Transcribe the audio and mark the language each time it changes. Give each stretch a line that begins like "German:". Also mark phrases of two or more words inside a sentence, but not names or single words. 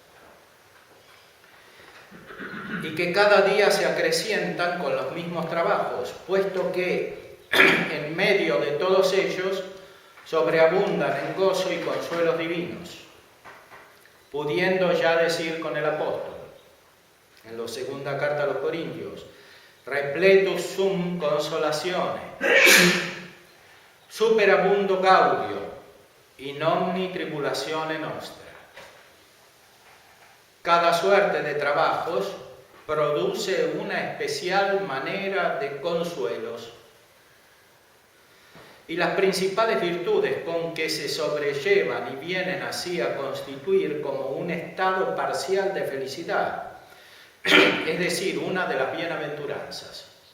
Spanish: y que cada día se acrecientan con los mismos trabajos, puesto que en medio de todos ellos sobreabundan en gozo y consuelos divinos, pudiendo ya decir con el apóstol, en la segunda carta a los Corintios,
Latin: repletus sum consolazione, superabundo gaudio, in omni tribulatione nostra.
Spanish: Cada suerte de trabajos produce una especial manera de consuelos, y las principales virtudes con que se sobrellevan y vienen así a constituir como un estado parcial de felicidad, es decir, una de las bienaventuranzas,